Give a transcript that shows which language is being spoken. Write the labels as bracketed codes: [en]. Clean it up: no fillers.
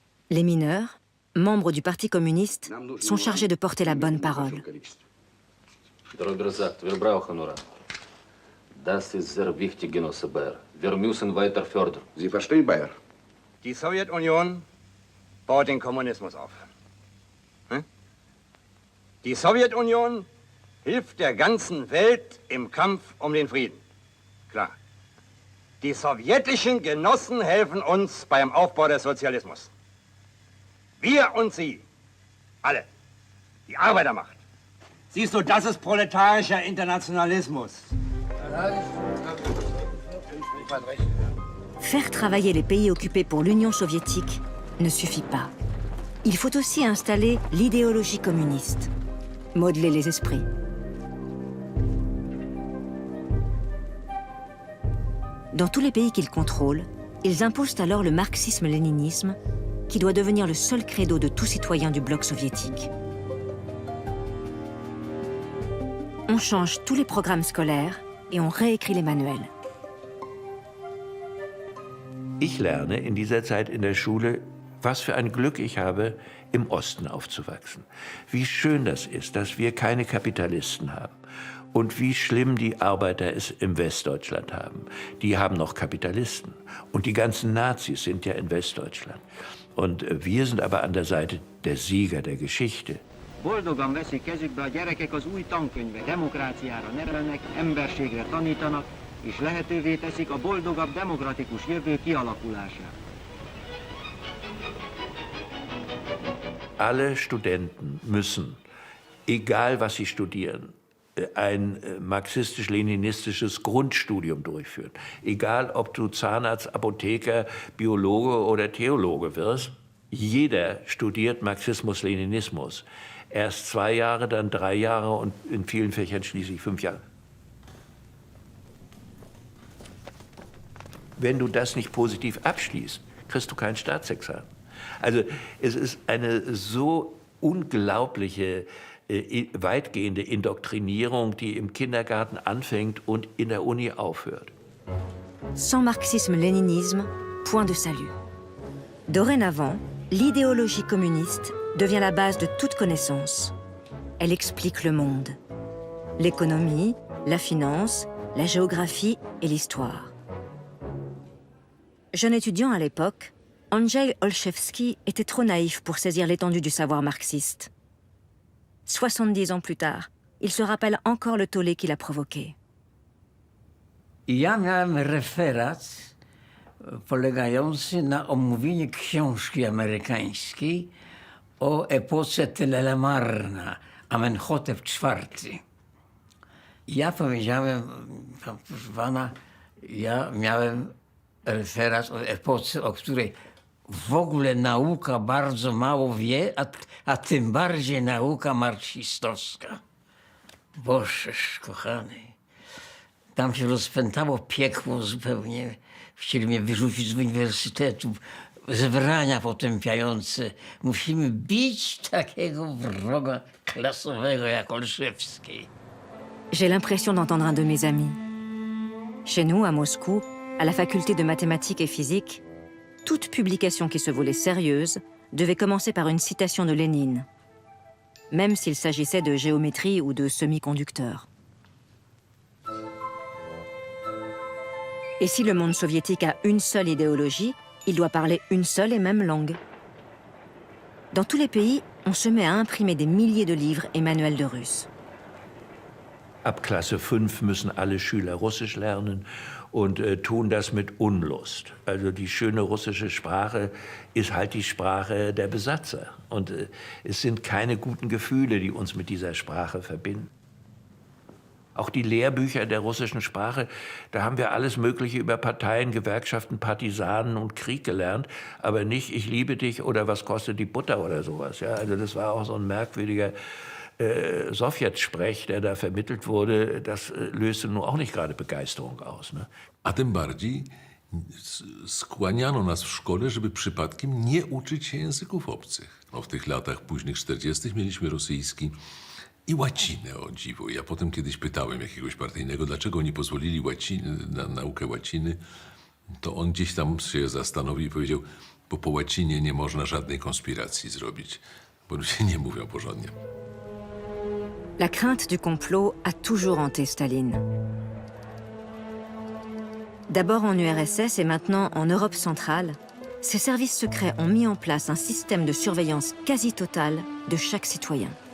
[fr] Les mineurs, membres du Parti communiste, sont chargés de porter la bonne parole. [de] Das ist sehr wichtig, Genosse Baer. Wir müssen weiter fördern. Sie verstehen, Baer? Die Sowjetunion baut den Kommunismus auf. Hm? Die Sowjetunion hilft der ganzen Welt im Kampf um den Frieden. Klar. Die sowjetischen Genossen helfen uns beim Aufbau des Sozialismus. Wir und Sie, alle, die Arbeitermacht. Siehst du, das ist proletarischer Internationalismus. [fr] Faire travailler les pays occupés pour l'Union soviétique ne suffit pas. Il faut aussi installer l'idéologie communiste, modeler les esprits. Dans tous les pays qu'ils contrôlent, ils imposent alors le marxisme-léninisme, qui doit devenir le seul credo de tout citoyen du bloc soviétique. On change tous les programmes scolaires et on réécrit les manuels. [de] Ich lerne in dieser Zeit in der Schule, was für ein Glück ich habe, im Osten aufzuwachsen. Wie schön das ist, dass wir keine Kapitalisten haben. Und wie schlimm die Arbeiter es im Westdeutschland haben. Die haben noch Kapitalisten. Und die ganzen Nazis sind ja in Westdeutschland. Und wir sind aber an der Seite der Sieger der Geschichte. [hu] Boldogan veszik kezükbe a gyerekek az új tankönyve, demokráciára nevelnek, emberségre tanítanak, és lehetővé teszik a boldogabb demokratikus jövő kialakulását. [de] Alle Studenten müssen, egal was sie studieren, ein marxistisch-leninistisches Grundstudium durchführen. Egal, ob du Zahnarzt, Apotheker, Biologe oder Theologe wirst, jeder studiert Marxismus-Leninismus. Erst 2 Jahre, dann 3 Jahre und in vielen Fächern schließlich 5 Jahre. Wenn du das nicht positiv abschließt, kriegst du kein Staatsexamen. Also es ist eine so unglaubliche, weitgehende Indoktrinierung, die im Kindergarten anfängt und in der Uni aufhört. [fr] Sans marxisme-léninisme, point de salut. Dorénavant, l'idéologie communiste devient la base de toute connaissance. Elle explique le monde. l'économie, la finance, la géographie et l'histoire. Jeune étudiant à l'époque, Andrzej Olszewski était trop naïf pour saisir l'étendue du savoir marxiste. 70 ans plus tard, il se rappelle encore le tollé qu'il a provoqué. [pl] Ja miałem referat polegający na omówieniu książki amerykańskiej o epoce Telemarna, Amenhotep IV. Ja powiedziałem, proszę pana, ja miałem referat o epoce, o której w ogóle nauka bardzo mało wie, a tym bardziej nauka marksistowska. Bożeż kochany, tam się rozpętało piekło zupełnie. Chcieli mnie wyrzucić z uniwersytetu, zebrania potępiające. Musimy bić takiego wroga klasowego jak Olszewski. [fr] J'ai l'impression d'entendre un de mes amis. Chez nous, à Moscou, à la faculté de mathématiques et physique, toute publication qui se voulait sérieuse devait commencer par une citation de Lénine, même s'il s'agissait de géométrie ou de semi-conducteurs. Et si le monde soviétique a une seule idéologie, il doit parler une seule et même langue. Dans tous les pays, on se met à imprimer des milliers de livres et manuels de russe. [de] Ab Klasse 5 müssen alle Schüler Russisch lernen und tun das mit Unlust. Also die schöne russische Sprache ist halt die Sprache der Besatzer. Und es sind keine guten Gefühle, die uns mit dieser Sprache verbinden. Auch die Lehrbücher der russischen Sprache, da haben wir alles Mögliche über Parteien, Gewerkschaften, Partisanen und Krieg gelernt, aber nicht ich liebe dich oder was kostet die Butter oder sowas. Ja, also das war auch so ein merkwürdiger Sowjetsprech, der da vermittelt wurde. Das löste nun auch nicht gerade Begeisterung aus. Ne? [pl] A tym bardziej skłaniano nas w szkole, żeby przypadkiem nie uczyć się języków obcych. No, w tych latach późnych 40. mieliśmy rosyjski i łacinę, o dziwo. Ja potem kiedyś pytałem jakiegoś partyjnego, dlaczego nie pozwolili na naukę łaciny, to on gdzieś tam się zastanowił i powiedział, bo po łacinie nie można żadnej konspiracji zrobić, bo ludzie nie mówią porządnie. [fr] La crainte du complot a toujours hanté Staline. D'abord en URSS et maintenant en Europe centrale, ces services secrets ont mis en place un système de surveillance quasi totale de chaque citoyen.